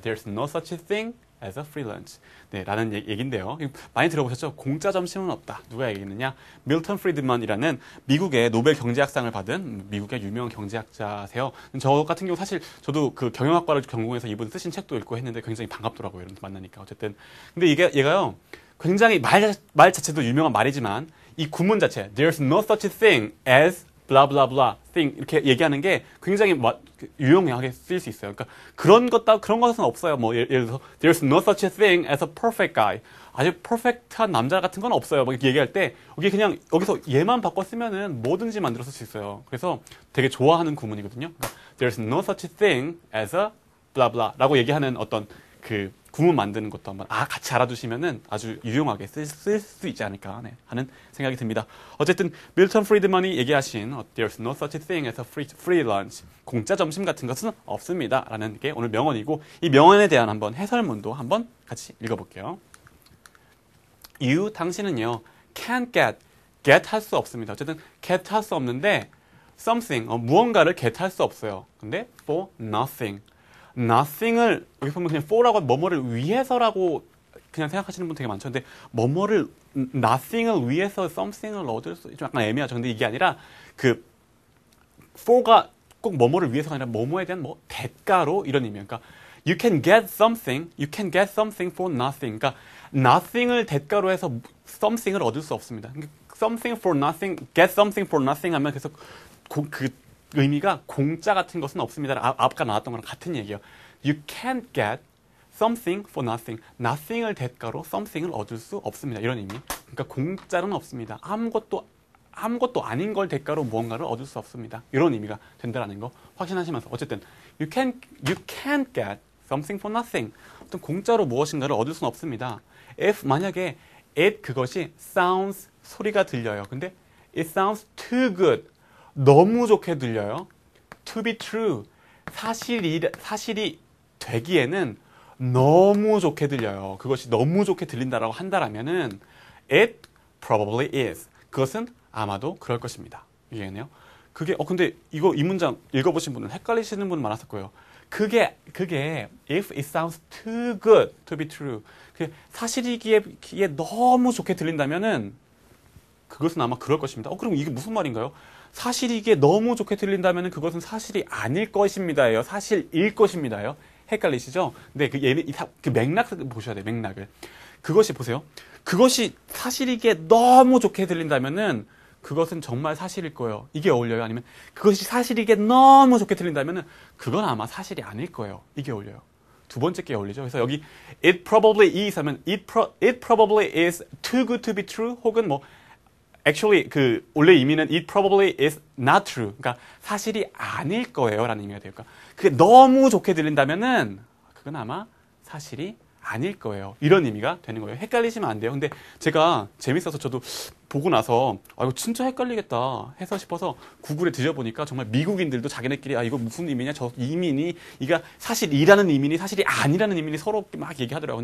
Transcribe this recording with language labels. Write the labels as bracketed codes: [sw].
[en] There's no such thing as a free lunch. [ko] 네, 라는 얘기인데요. 많이 들어보셨죠? 공짜 점심은 없다. 누가 얘기했느냐? 밀턴 프리드먼이라는 미국의 노벨 경제학상을 받은 미국의 유명한 경제학자세요. 저 같은 경우 사실 저도 그 경영학과를 전공해서 이분 쓰신 책도 읽고 했는데 굉장히 반갑더라고요. 이런 만나니까. 어쨌든. 근데 얘가요. 굉장히 말 자체도 유명한 말이지만 이 구문 자체 [en] There's no such thing as blah blah blah thing [ko] 이렇게 얘기하는 게 굉장히 유용하게 쓰일 수 있어요. 그러니까 그런 것은 없어요. 뭐 예를 들어서 [en] There's no such thing as a perfect guy. [ko] 아주 퍼펙트한 남자 같은 건 없어요. 뭐 이렇게 얘기할 때 여기 그냥 여기서 얘만 바꿔 쓰면은 뭐든지 만들어서 쓸 수 있어요. 그래서 되게 좋아하는 구문이거든요. 그러니까 [en] There's no such thing as a blah blah [ko] 라고 얘기하는 어떤 그 구문 만드는 것도 한번 같이 알아두시면은 아주 유용하게 쓸 수 있지 않을까 하는 생각이 듭니다. 어쨌든 밀턴 프리드먼이 얘기하신 [en] There's no such thing as a free lunch. [ko] 공짜 점심 같은 것은 없습니다. 라는 게 오늘 명언이고 이 명언에 대한 한번 해설문도 한번 같이 읽어볼게요. You, 당신은요 [en] can't get [ko] 할 수 없습니다. 어쨌든 get 할 수 없는데 something, 무언가를 get 할 수 없어요. 근데 [en] for nothing [ko] 을 여기 보면 그냥 for라고 뭐뭐를 위해서라고 그냥 생각하시는 분 되게 많죠. 근데 뭐뭐를 nothing을 위해서 something을 얻을 수 좀 약간 애매하죠. 근데 이게 아니라 그 for가 꼭 뭐뭐를 위해서가 아니라 뭐뭐에 대한 뭐 대가로 이런 의미예요. [en] 그러니까 you can get something for nothing. [ko] 그러니까 nothing을 대가로 해서 something을 얻을 수 없습니다. 그러니까 something for nothing, get something for nothing 하면 계속 그 의미가 공짜 같은 것은 없습니다. 아까 나왔던 거랑 같은 얘기예요. [en] You can't get something for nothing. [ko] nothing을 대가로 something을 얻을 수 없습니다. 이런 의미. 그러니까 공짜는 없습니다. 아무것도 아닌 걸 대가로 무언가를 얻을 수 없습니다. 이런 의미가 된다는 거 확신하시면서 어쨌든 [en] you can't get something for nothing. [ko] 어떤 공짜로 무엇인가를 얻을 수는 없습니다. if 만약에 그것이 sounds 소리가 들려요. [en] 근데 it sounds too good. [ko] 너무 좋게 들려요. [en] To be true. [ko] 사실이 되기에는 너무 좋게 들려요. 그것이 너무 좋게 들린다라고 한다라면은 [en] it probably is. [ko] 그것은 아마도 그럴 것입니다. 이해네요. 근데 이 문장 읽어보신 분은 헷갈리시는 분 많았을 거예요. [en] 그게 if it sounds too good to be true. [ko] 사실이기에 너무 좋게 들린다면은 그것은 아마 그럴 것입니다. 그럼 이게 무슨 말인가요? 사실이기에 너무 좋게 들린다면 그것은 사실이 아닐 것입니다예요. 사실일 것입니다예요. 헷갈리시죠? 근데 그 맥락을 보셔야 돼요. 맥락을. 그것이 보세요. 그것이 사실이기에 너무 좋게 들린다면은 그것은 정말 사실일 거예요. 이게 어울려요? 아니면 그것이 사실이기에 너무 좋게 들린다면은 그건 아마 사실이 아닐 거예요. 이게 어울려요. 두 번째 게 어울리죠. 그래서 여기 [en] it probably is 하면 it probably is too good to be true 혹은 뭐 actually [ko] 원래 의미는 [en] it probably is not true. [ko] 그러니까 사실이 아닐 거예요라는 의미가 돼요. 그러니까 그게 너무 좋게 들린다면은 그건 아마 사실이 아닐 거예요. 이런 의미가 되는 거예요. 헷갈리시면 안 돼요. 근데 제가 재밌어서 저도 보고 나서 이거 진짜 헷갈리겠다 해서 싶어서 구글에 뒤져보니까 정말 미국인들도 자기네끼리 이거 무슨 의미냐 저 의미니 이가 사실이라는 의미니 사실이 아니라는 의미니 서로 막 얘기하더라고요.